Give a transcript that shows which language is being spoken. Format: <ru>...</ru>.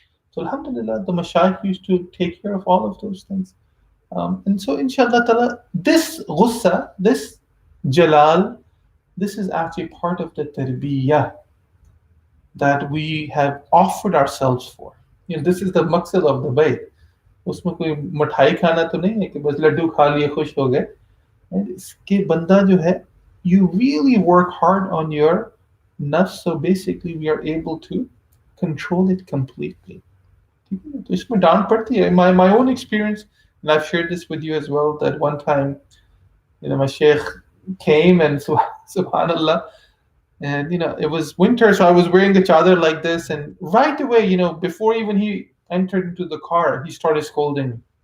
<en>So alhamdulillah, the mashayikh used to take care of all of those things. And so inshallah ta'ala, this ghussa, this jalal, this is actually part of the tarbiyah that we have offered ourselves for. This is the maqsad of the bayt.</en> <hi>उसमें कोई मिठाई खाना तो नहीं है कि बस लड्डू खा लिए खुश हो गए. इसके बंदा जो है,</hi> <en>you really work hard on your nafs, so basically we are able to control it completely.</en> <hi>तो इसमें डांट पड़ती है.</hi> <en>My own experience, and I've shared this with you as well, that one time, my Shaykh came and subhanallah, and it was winter, so I was wearing the chadar like this, and right away, before even he entered into the car, he started scolding me.</en>